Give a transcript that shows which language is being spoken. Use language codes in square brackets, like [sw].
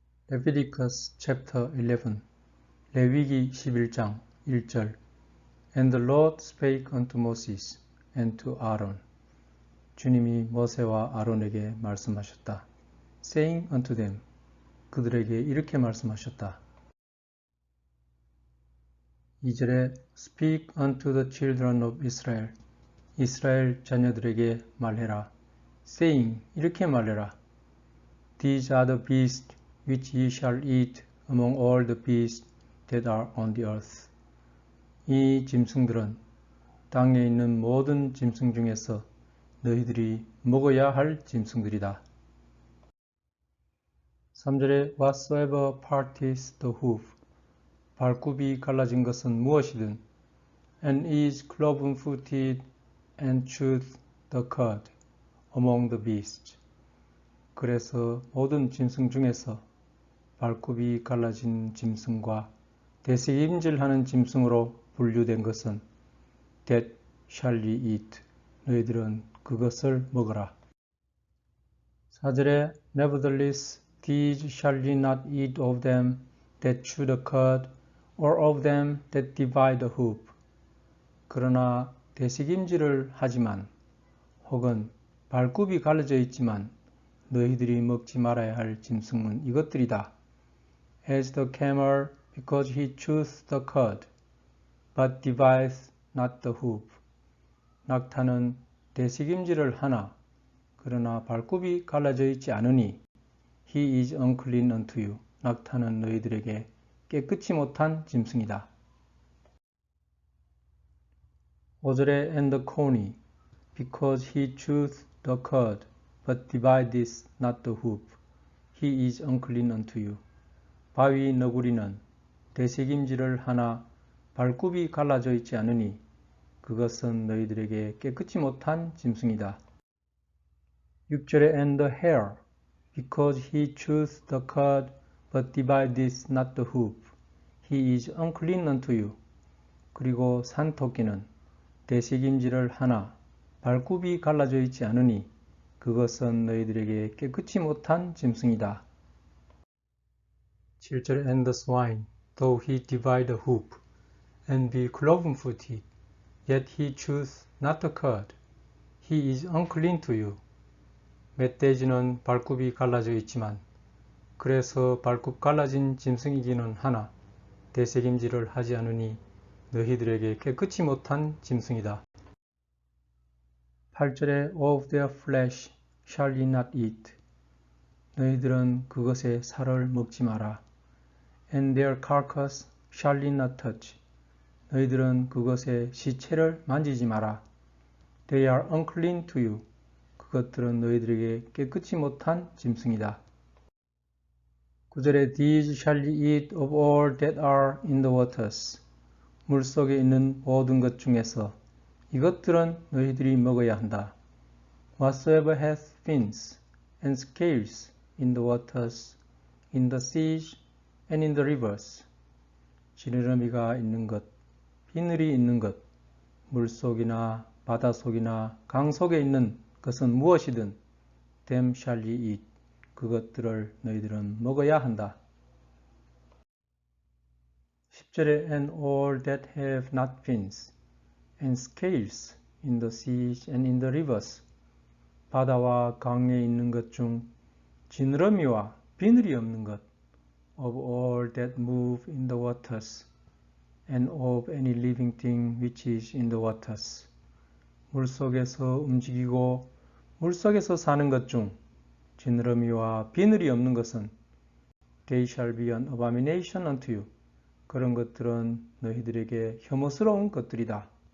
[en] Leviticus chapter 11 [ko] 레위기 11장 1절 [en] And the Lord spake unto Moses and to Aaron [ko] 주님이 모세와 아론에게 말씀하셨다. [en] Saying unto them [ko] 그들에게 이렇게 말씀하셨다. 2절에 [en] Speak unto the children of Israel [ko] 이스라엘 자녀들에게 말해라. [en] Saying [ko] 이렇게 말해라. [en] These are the beasts which ye shall eat among all the beasts that are on the earth. [ko] 이 짐승들은 땅에 있는 모든 짐승 중에서 너희들이 먹어야 할 짐승들이다. 3절에 [en] Whatsoever parteth the hoof [ko] 발굽이 갈라진 것은 무엇이든 [en] and is cloven-footed and cheweth the cud among the beasts. [ko] 그래서 모든 짐승 중에서 발굽이 갈라진 짐승과 되새김질하는 짐승으로 분류된 것은 [en] that shall ye eat. [ko] 너희들은 그것을 먹어라. 4절에 [en] Nevertheless these shall ye not eat of them that chew the cud or of them that divide the hoof. [ko] 그러나 되새김질을 하지만 혹은 발굽이 갈라져 있지만 너희들이 먹지 말아야 할 짐승은 이것들이다. [en] As the camel, because he cheweth the cud, but divideth not the hoof. [ko] 낙타는 되새김질을 하나, 그러나 발굽이 갈라져 있지 않으니 [en] he is unclean unto you. [ko] 낙타는 너희들에게 깨끗이 못한 짐승이다. 5절에 [en] And the coney, because he cheweth the cud, but divideth not the hoof. He is unclean unto you. [ko] 바위 너구리는 되새김질을 하나 발굽이 갈라져 있지 않으니 그것은 너희들에게 깨끗이 못한 짐승이다. 6절에 [en] And the hare, because he cheweth the cud, but divideth not the hoof. He is unclean unto you. [ko] 그리고 산토끼는 되새김질을 하나 발굽이 갈라져 있지 않으니 그것은 너희들에게 깨끗이 못한 짐승이다. 7절에 [en] And the swine, though he divide the hoof, and be cloven-footed, yet he cheweth not the cud. He is unclean to you. [ko] 멧돼지는 발굽이 갈라져 있지만 그래서 발굽 갈라진 짐승이기는 하나 되새김질을 하지 않으니 너희들에게 깨끗이 못한 짐승이다. 8절에 [en] Of their flesh shall ye not eat. [ko] 너희들은 그것의 살을 먹지 마라. [en] And their carcass shall ye not touch. [ko] 너희들은 그것의 시체를 만지지 마라. [en] They are unclean to you. [ko] 그것들은 너희들에게 깨끗이 못한 짐승이다. 9절에 [en] These shall ye eat of all that are in the waters. [ko] 물속에 있는 모든 것 중에서 이것들은 너희들이 먹어야 한다. [en] Whatsoever hath fins and scales in the waters, in the seas and in the rivers. [ko] 지느러미가 있는 것, 비늘이 있는 것, 물속이나 바다속이나 강속에 있는 것은 무엇이든 [en] them shall ye eat. [ko] 그것들을 너희들은 먹어야 한다. 10절에 [en] And all that have not fins and scales in the seas and in the rivers. [ko] 바다와 강에 있는 것 중 지느러미와 비늘이 없는 것 [en] of all that move in the waters and of any living thing which is in the waters. [ko] 물속에서 움직이고 물속에서 사는 것 중 지느러미와 비늘이 없는 것은 [en] they shall be an abomination unto you. [ko] 그런 것들은 너희들에게 혐오스러운 것들이다.